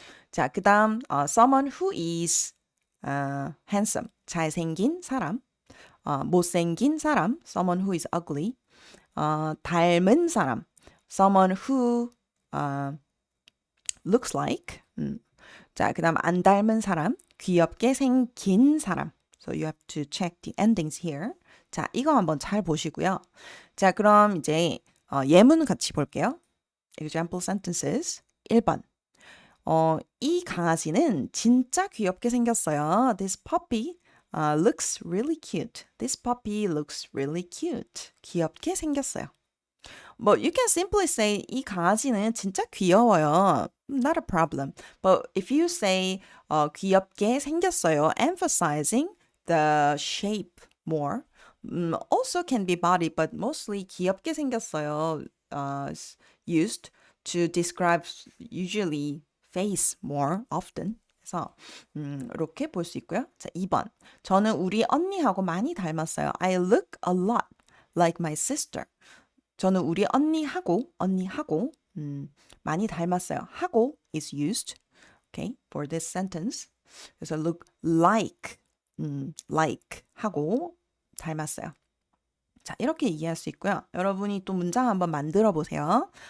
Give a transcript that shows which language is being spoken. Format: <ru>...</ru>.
<ko>자, 그다음</ko> <en>someone who is handsome,</en> <ko>잘생긴 사람. 못생긴 사람,</ko> <en>someone who is ugly.</en> <ko>닮은 사람,</ko> <en>someone who looks like.</en> <ko>자, 그다음 안 닮은 사람, 귀엽게 생긴 사람.</ko> <en>So you have to check the endings here.</en> <ko>자, 이거 한번 잘 보시고요. 자, 그럼 이제 예문 같이 볼게요.</ko> <en>Example sentences. 1번.</en> <ko>이 강아지는 진짜 귀엽게 생겼어요.</ko> <en>This puppy looks really cute. This puppy looks really cute.</en> <ko>귀엽게 생겼어요.</ko> <en>But you can simply say</en> <ko>이 강아지는 진짜 귀여워요.</ko> <en>Not a problem. But if you say</en> <ko>귀엽게 생겼어요,</ko> <en>emphasizing the shape more, also can be body, but mostly 귀엽게 생겼어요 is used to describe usually face more often.</en> <ko>그래서 이렇게 볼 수 있고요. 자, 2번. 저는 우리 언니하고 많이 닮았어요.</ko> <en>I look a lot like my sister.</en> <ko>저는 우리 언니하고 많이 닮았어요.</ko> <en>하고 is used, okay, for this sentence.</en> <ko>그래서 look like, like 하고 닮았어요. 자, 이렇게 이해할 수 있고요. 여러분이 또 문장 한번 만들어 보세요.</ko>